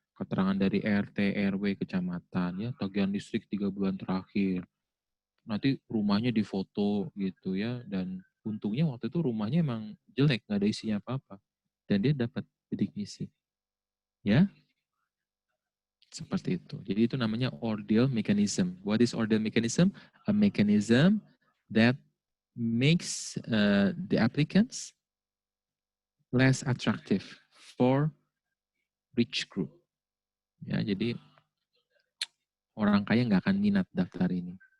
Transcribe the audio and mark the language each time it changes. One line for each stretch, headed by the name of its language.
Indonesian: Keterangan dari RT, RW, kecamatan, ya, tagihan listrik 3 bulan terakhir. nanti rumahnya difoto gitu ya, dan untungnya waktu itu rumahnya emang jelek, nggak ada isinya apa-apa, dan dia dapat bidik misi ya, seperti itu. Jadi itu namanya ordeal mechanism.
English: What is ordeal mechanism? A mechanism that makes the applicants less attractive for rich group.
Indonesian: Ya, jadi orang kaya nggak akan minat daftar ini.